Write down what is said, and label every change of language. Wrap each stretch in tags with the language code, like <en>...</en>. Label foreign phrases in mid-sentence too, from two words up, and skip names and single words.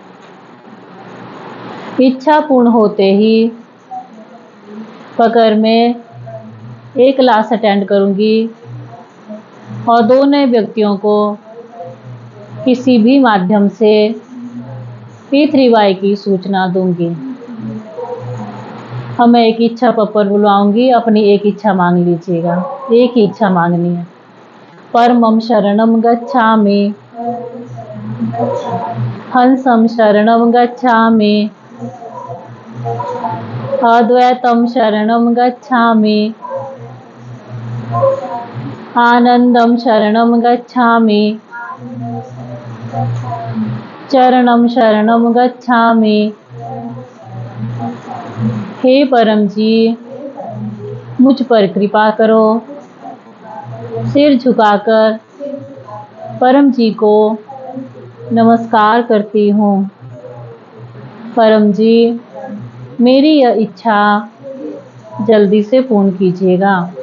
<hi>इच्छा पूर्ण होते ही पकड़ में 1 क्लास अटेंड करूंगी और 2 नए व्यक्तियों को किसी भी माध्यम से P3Y की सूचना दूंगी। अब मैं एक इच्छा पप्पर बुलवाऊंगी, अपनी एक इच्छा मांग लीजिएगा। एक ही इच्छा मांगनी है।</hi> <sa>परमं शरणं गच्छामि, हंसं शरणं गच्छामि, अद्वैतं शरणं गच्छामि, आनंदं शरणं गच्छामि, चरणं शरणं गच्छामि।</sa> <hi>हे परम जी, मुझ पर कृपा करो। सिर झुकाकर परम जी को नमस्कार करती हूँ। परम जी, मेरी यह इच्छा जल्दी से पूर्ण कीजिएगा।</hi>